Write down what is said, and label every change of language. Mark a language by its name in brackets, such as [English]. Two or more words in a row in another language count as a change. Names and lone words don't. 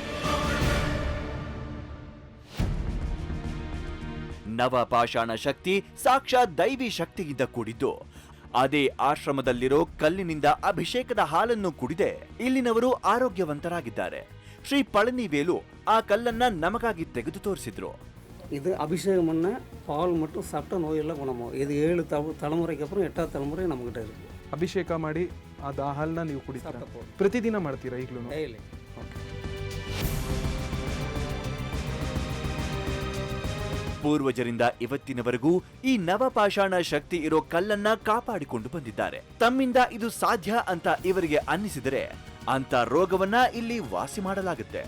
[Kannada] ನವಪಾಷಾಣ ಶಕ್ತಿ ಸಾಕ್ಷಾತ್ ದೈವಿ ಶಕ್ತಿಯಿಂದ ಕೂಡಿದ್ದು. ಅದೇ ಆಶ್ರಮದಲ್ಲಿರೋ ಕಲ್ಲಿನಿಂದ ಅಭಿಷೇಕದ ಹಾಲನ್ನು ಕುಡಿದೆ ಇಲ್ಲಿನವರು ಆರೋಗ್ಯವಂತರಾಗಿದ್ದಾರೆ. ಶ್ರೀ ಪಳನಿವೇಲು ಆ ಕಲ್ಲನ್ನ ನಮಗಾಗಿ ತೆಗೆದು ತೋರಿಸಿದ್ರು. [Tamil] இது அபிஷேகம் பண்ண பால் மட்டும் சாப்பிட்டா நோயெல்லாம் குணமாகும். இது 7 தலைமுறைக்கு அப்புறம் 8வது தலைமுறை நம்மகிட்ட இருக்குது. [Kannada] ಅಭಿಷೇಕ ಮಾಡಿ ಅದು ಆ ಹಾಲನ್ನ ನೀವು ಕುಡಿತೀರಾ? ಪ್ರತಿದಿನ ಮಾಡ್ತೀರಾ ಈಗಲೂ? ಡೈಲಿ. ಪೂರ್ವಜರಿಂದ ಇವತ್ತಿನವರೆಗೂ ಈ ನವಪಾಷಾಣ ಶಕ್ತಿ ಇರೋ ಕಲ್ಲನ್ನ ಕಾಪಾಡಿಕೊಂಡು ಬಂದಿದ್ದಾರೆ. ತಮ್ಮಿಂದ ಇದು ಸಾಧ್ಯ ಅಂತ ಇವರಿಗೆ ಅನ್ನಿಸಿದರೆ ಅಂತ ರೋಗವನ್ನ ಇಲ್ಲಿ ವಾಸಿ ಮಾಡಲಾಗುತ್ತೆ.